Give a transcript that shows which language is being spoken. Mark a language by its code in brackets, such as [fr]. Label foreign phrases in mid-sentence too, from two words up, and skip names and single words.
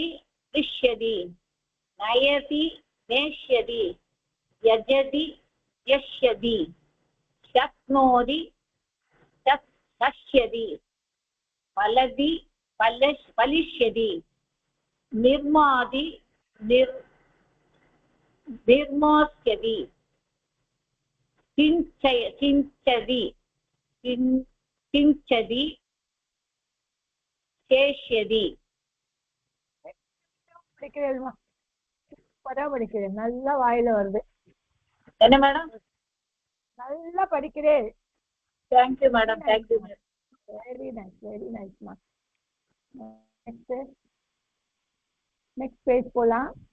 [sa] पृष्यति नयति नेष्यति यजति यष्यति शक्नोति शक्ष्यति फलति फलिष्यति निर्माति निर्मास्यति सिञ्चति सिञ्चति சேஷ்யதி. [ta] படிக்கிறேன்மா, சூப்பரா படிக்கிறேன், நல்லா வாயில வருது. என்ன மேடம்? நல்லா படிக்கிறேன். [en] thank you madam, thank you madam. very nice-ma. next page [ta] போலாம்.